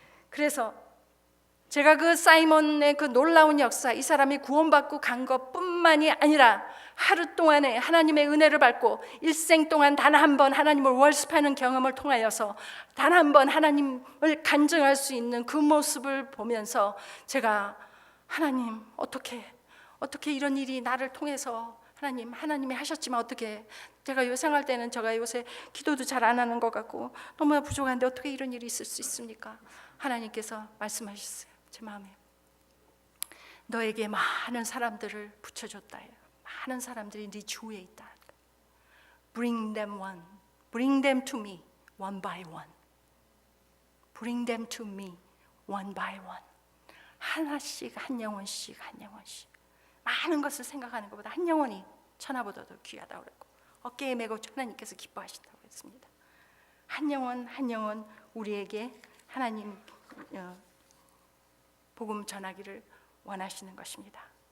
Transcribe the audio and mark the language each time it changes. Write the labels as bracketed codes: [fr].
[ko] 그래서 제가 그 사이몬의 그 놀라운 역사, 이 사람이 구원받고 간 것뿐만이 아니라 하루 동안에 하나님의 은혜를 받고 일생 동안 단 한 번 하나님을 월습하는 경험을 통하여서 단 한 번 하나님을 간증할 수 있는 그 모습을 보면서 제가 하나님 어떻게 이런 일이 나를 통해서 하나님이 하셨지만 어떻게 제가 생활 때는 제가 요새 기도도 잘 안 하는 것 같고 너무나 부족한데 어떻게 이런 일이 있을 수 있습니까? 하나님께서 말씀하셨어요. 제 마음에 너에게 많은 사람들을 붙여줬다. 많은 사람들이 네 주위에 있다. [en] Bring them to me one by one. Bring them to me one by one. [ko] 하나씩 한 영혼씩 많은 것을 생각하는 것보다 한 영혼이 천하보다도 귀하다고 그랬고 어깨에 메고 하나님께서 기뻐하신다고 했습니다. 한 영혼 우리에게 하나님 복음 전하기를 원하시는 것입니다.